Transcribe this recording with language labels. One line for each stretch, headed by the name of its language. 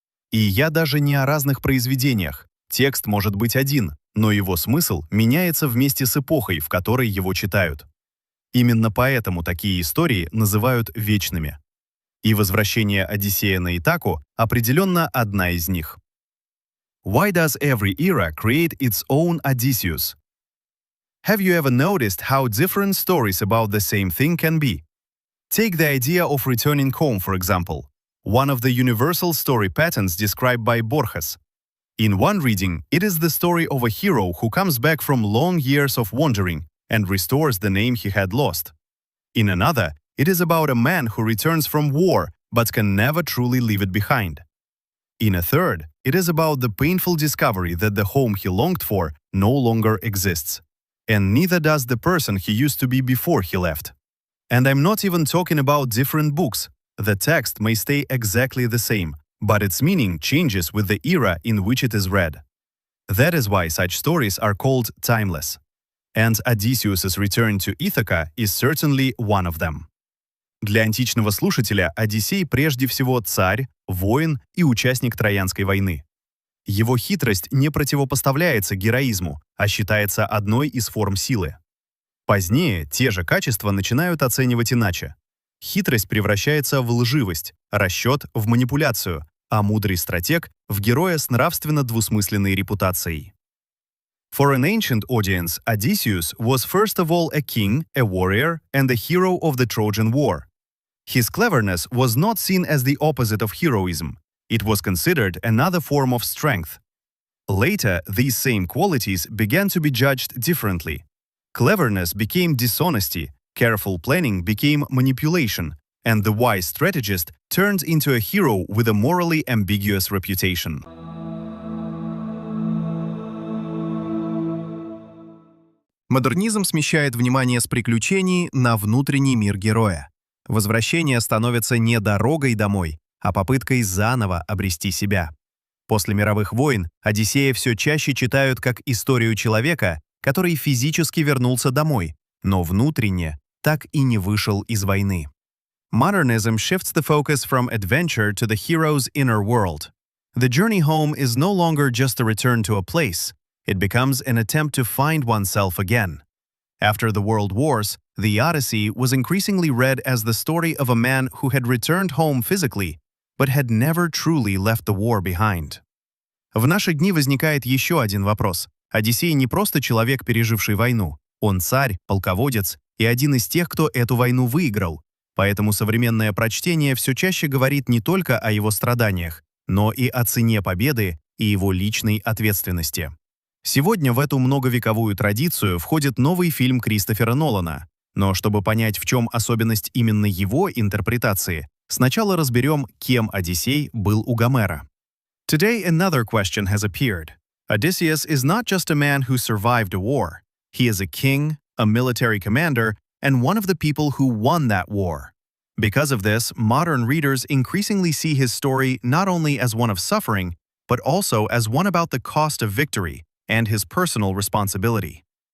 Russian: И я даже не о разных произведениях. Текст может быть один, но его смысл меняется вместе с эпохой, в которой его читают. Именно поэтому такие истории называют вечными. И «Возвращение Одиссея на Итаку» определенно одна из них.
English: Why does every era create its own Odysseus? Have you ever noticed how different stories about the same thing can be? Take the idea of returning home, for example, one of the universal story patterns described by Borges. In one reading, it is the story of a hero who comes back from long years of wandering and restores the name he had lost. In another, it is about a man who returns from war but can never truly leave it behind. In a third, it is about the painful discovery that the home he longed for no longer exists. And neither does the person he used to be before he left. And I'm not even talking about different books. The text may stay exactly the same, but its meaning changes with the era in which it is read. That is why such stories are called timeless. And Odysseus's return to Ithaca is certainly one of them.
Russian: Для античного слушателя Одиссей прежде всего царь, воин и участник Троянской войны. Его хитрость не противопоставляется героизму, а считается одной из форм силы. Позднее те же качества начинают оценивать иначе. Хитрость превращается в лживость, расчет — в манипуляцию, а мудрый стратег — в героя с нравственно-двусмысленной репутацией.
English: For an ancient audience, Odysseus was first of all a king, a warrior, and a hero of the Trojan War. His cleverness was not seen as the opposite of heroism. It was considered another form of strength. Later, these same qualities began to be judged differently. Cleverness became dishonesty, careful planning became manipulation, and the wise strategist turned into a hero with a morally ambiguous reputation.
Russian: Модернизм смещает внимание с приключений на внутренний мир героя. Возвращение становится не дорогой домой, а попыткой заново обрести себя. После мировых войн Одиссея все чаще читают как историю человека, который физически вернулся домой, но внутренне так и не вышел из войны.
English: Modernism shifts the focus from adventure to the hero's inner world. The journey home is no longer just a return to a place. It becomes an attempt to find oneself again. After the World Wars, the Odyssey was increasingly read as the story of a man who had returned home physically, but had never truly left the war behind.
Russian: В наши дни возникает еще один вопрос. Одиссей не просто человек, переживший войну. Он царь, полководец и один из тех, кто эту войну выиграл. Поэтому современное прочтение все чаще говорит не только о его страданиях, но и о цене победы и его личной ответственности. Сегодня в эту многовековую традицию входит новый фильм Кристофера Нолана. Но чтобы понять, в чем особенность именно его интерпретации, сначала разберем, кем Одиссей был у Гомера.
English: Today another question has appeared. Odysseus is not just a man who survived a war. He is a king, a military commander, and one of the people who won that war. Because of this, modern readers increasingly see his story not only as one of suffering, but also as one about the cost of victory and his personal responsibility.